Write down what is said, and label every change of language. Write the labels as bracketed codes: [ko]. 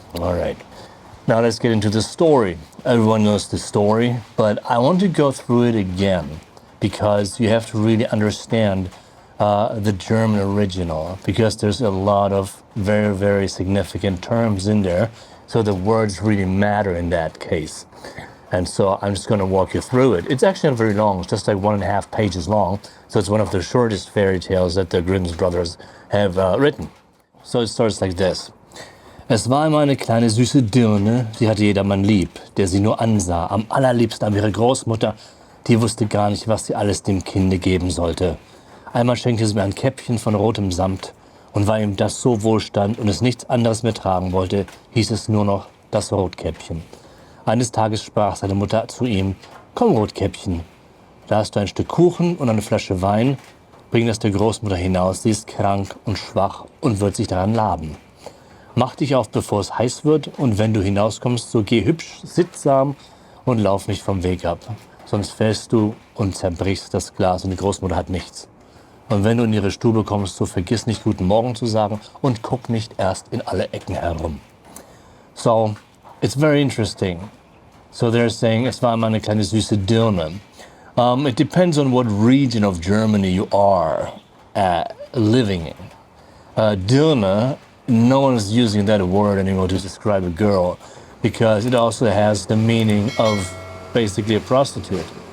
[en] All right, now let's get into the story. Everyone knows the story, but I want to go through it again because you have to really understand the German original because there's a lot of very, very significant terms in there. So the words really matter in that case. And so I'm just going to walk you through it. It's actually not very long. It's just like 1.5 pages long. So it's one of the shortest fairy tales that the Grimm brothers have written. So it starts like this. [de] Es war immer eine kleine süße Dirne, die hatte jedermann lieb, der sie nur ansah, am allerliebsten aber ihre Großmutter, die wusste gar nicht, was sie alles dem Kinde geben sollte. Einmal schenkte sie mir ein Käppchen von rotem Samt, und weil ihm das so wohlstand und es nichts anderes mehr tragen wollte, hieß es nur noch das Rotkäppchen. Eines Tages sprach seine Mutter zu ihm, komm Rotkäppchen, da hast du ein Stück Kuchen und eine Flasche Wein, bring das der Großmutter hinaus, sie ist krank und schwach und wird sich daran laben. Mach dich auf, bevor es heiß wird, und wenn du hinauskommst, so geh hübsch, sittsam und lauf nicht vom Weg ab, sonst fällst du und zerbrichst das Glas und die Großmutter hat nichts. Und wenn du in ihre Stube kommst, so vergiss nicht Guten Morgen zu sagen und guck nicht erst in alle Ecken herum. [en] So, it's very interesting. So they're saying, [de] es war immer eine kleine süße Dirne. [en] It depends on what region of Germany you are living in. Dirne, no one is using that word anymore to describe a girl because it also has the meaning of basically a prostitute.